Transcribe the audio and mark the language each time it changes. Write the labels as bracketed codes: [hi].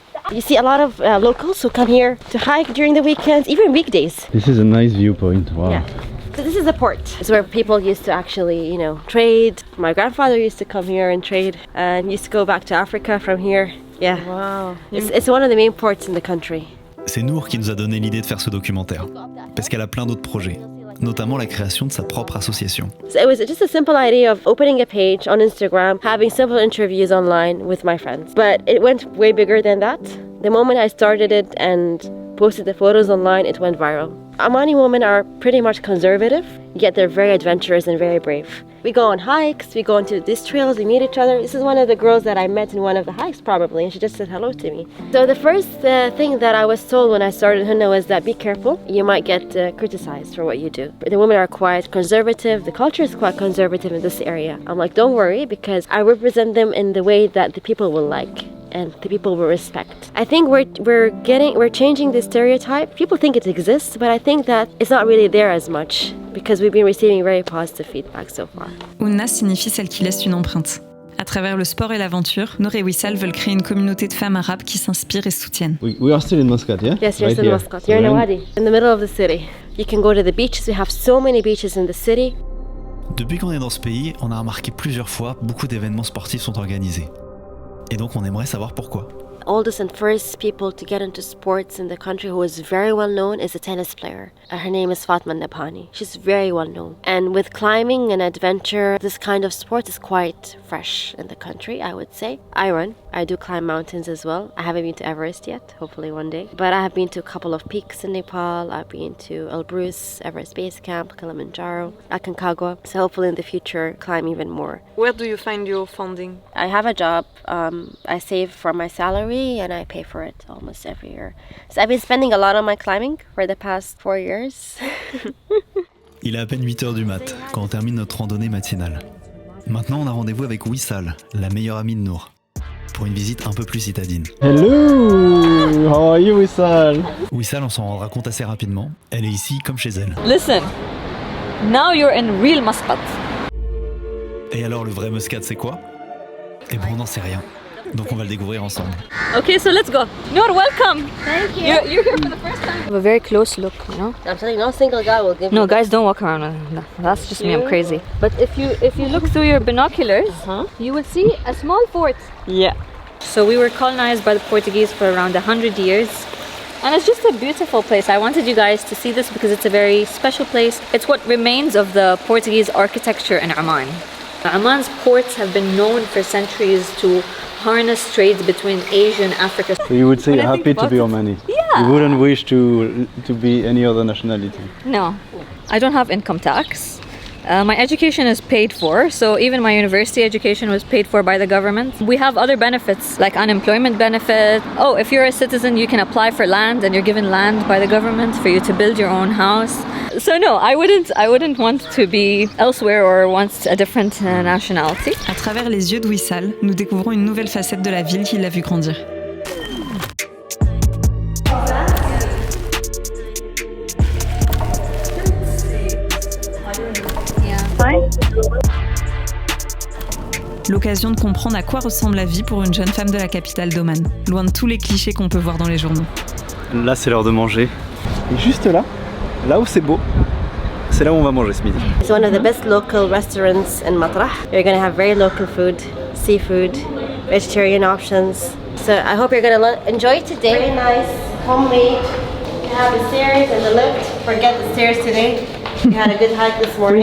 [en] You see a lot of locals who come here to hike during the weekends, even weekdays. This is a nice viewpoint, wow. Yeah. So this is the port. It's where people used to actually, trade. My grandfather used to come here and trade and used to go back to Africa from here. Yeah. Wow. It's one of the main ports in the country. [fr] C'est Nour qui nous a donné l'idée de faire ce documentaire, parce qu'elle a plein d'autres projets, notamment la création de sa propre association. [en] So it was just a simple idea of opening a page on Instagram, having simple interviews online with my friends. But it went way bigger than that. The moment I started it and posted the photos online, it went viral. Omani women are pretty much conservative, yet they're very adventurous and very brave. We go on hikes, we go into these trails, we meet each other. This is one of the girls that I met in one of the hikes probably, and she just said hello to me. So the first thing that I was told when I started Hunna was that be careful, you might get criticized for what you do. The women are quite conservative, the culture is quite conservative in this area. I'm like, don't worry, because I represent them in the way that the people will like. And the people will respect. I think we're changing the stereotype. People think it exists, but I think that it's not really there as much because we've been receiving very positive feedback so far. [fr] Ounna signifie celle qui laisse une empreinte. À travers le sport et l'aventure, Nour et Wissal veulent créer une communauté de femmes arabes qui s'inspirent et se soutiennent. [en] We are still in Muscat, yeah? Yes, you're still in Muscat. You're in a wadi, in the middle of the city. You can go to the beaches. We have so many beaches in the city. [fr] Depuis qu'on est dans ce pays, on a remarqué plusieurs fois beaucoup d'événements sportifs sont organisés. Et donc on aimerait savoir pourquoi. [en] Oldest and first people to get into sports in the country who is very well known is a tennis player. Her name is Fatma Nabhani. She's very well known. And with climbing and adventure, this kind of sport is quite fresh in the country, I would say. I run. I do climb mountains as well. I haven't been to Everest yet, hopefully one day. But I have been to a couple of peaks in Nepal. I've been to Elbrus, Everest Base Camp, Kilimanjaro, Aconcagua. So hopefully in the future, climb even more. Where do you find your funding? I have a job. I save from my salary and I pay for it almost every year. So I've been spending a lot on my climbing for the past 4 years. [fr] Il est à peine 8h du mat quand on termine notre randonnée matinale. Maintenant on a rendez-vous avec Wissal, la meilleure amie de Nour, pour une visite un peu plus citadine. [en] Hello! How are you, Wissal? [fr] Wissal, on s'en rendra compte assez rapidement, elle est ici comme chez elle. [en] Listen, now you're in real Muscat. [fr] Et alors le vrai Muscat c'est quoi? Eh ben on n'en sait rien. Donc on va le découvrir ensemble. [en] Okay, so let's go. Noor, welcome. Thank you. You're here for the first time. Have a very close look, you know. I'm telling you, no single guy will give No, you guys don't walk around. No, that's just me. I'm crazy. But if you look through your binoculars, you will see a small fort. Yeah. So we were colonized by the Portuguese for around 100 years. And it's just a beautiful place. I wanted you guys to see this because it's a very special place. It's what remains of the Portuguese architecture in Oman. Oman's ports have been known for centuries to harness trades between Asia and Africa. So you would say you're happy to be Omani? Yeah. You wouldn't wish to be any other nationality? No. I don't have income tax. My education is paid for, so even my university education was paid for by the government. We have other benefits like unemployment benefit. Oh, if you're a citizen, you can apply for land and you're given land by the government for you to build your own house. So no, I wouldn't want to be elsewhere or want a different nationality. [fr] À travers les yeux de Wissal, nous découvrons une nouvelle facette de la ville qui l'a vu grandir. L'occasion de comprendre à quoi ressemble la vie pour une jeune femme de la capitale d'Oman, loin de tous les clichés qu'on peut voir dans les journaux. Là, c'est l'heure de manger. Et juste là où c'est beau, c'est là où on va manger ce midi. [en] It's one of the best local restaurants in Notre. You're going to have very local food, seafood, vegetarian options. So I hope you're going to enjoy today. Very nice, homemade. You can have the stairs and the lift. Forget the stairs today. We had a good hike this morning.